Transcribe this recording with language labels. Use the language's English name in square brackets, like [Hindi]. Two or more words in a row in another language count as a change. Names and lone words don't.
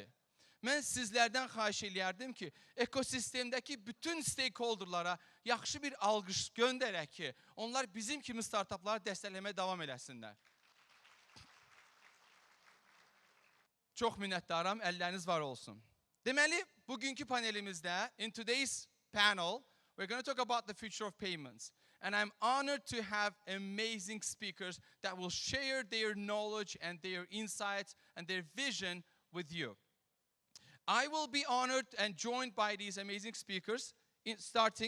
[Azerbaijani] Mən sizlərdən xahiş eləyərdim ki, ekosistemdəki bütün stakeholderlara yaxşı bir alqış göndərək ki, onlar bizim kimi startupları dəstəkləməyə davam eləsinlər. Çox minnətdaram, əlləriniz var olsun. Deməli, bugünkü panelimizdə, [English] in today's panel, we're going to talk about the future of payments. And I'm honored to have amazing speakers that will share their knowledge and their insights and their vision with you. I will be honored and joined by these amazing speakers, starting.